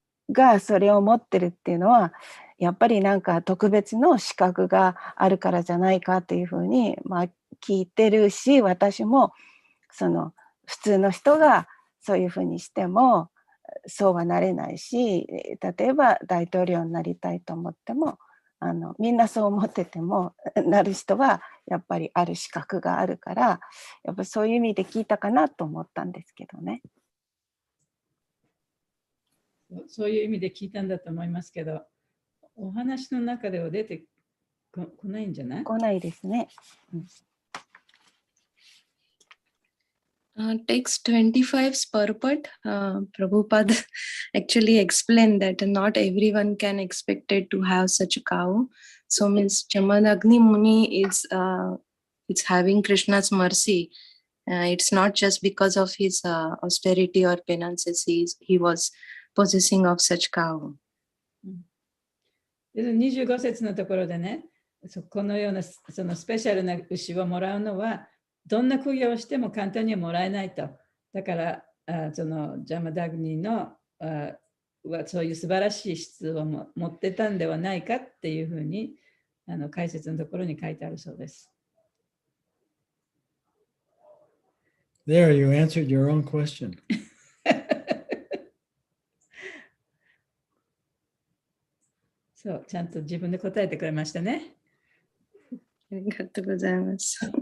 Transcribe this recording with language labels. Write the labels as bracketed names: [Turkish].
[Japanese] がそれを持ってるっていうのはやっぱりなんか特別の資格があるからじゃないかっていうふうに、まあ、聞いてるし、私もその普通の人がそういうふうにしてもそうはなれないし、例えば大統領になりたいと思ってもみんなそう思っててもなる人はやっぱりある資格があるから、やっぱそういう意味で聞いたかなと思ったんですけどね。そういう意味で聞いたんだと思いますけど、お話の中では出てこないんじゃない？来ないですね。 [English] Text 25's purport, Prabhupada actually explained that not everyone can expect it to have such a cow. So means Jamadagni Muni is it's having Krishna's mercy. It's not just because of his austerity or penances he was possessing of such cow. [Japanese] 25節のところでね、このようなそのスペシャルな牛をもらうのはどんな苦行をしても簡単にはもらえないと。だからそのジャマダグニのはそういう素晴らしい質を持ってたんではないかっていうふうに解説のところに書いてあるそうです。 [English] There, you answered your own question. [Japanese] そう、ちゃんと自分で答えてくれましたね。ありがとうございます。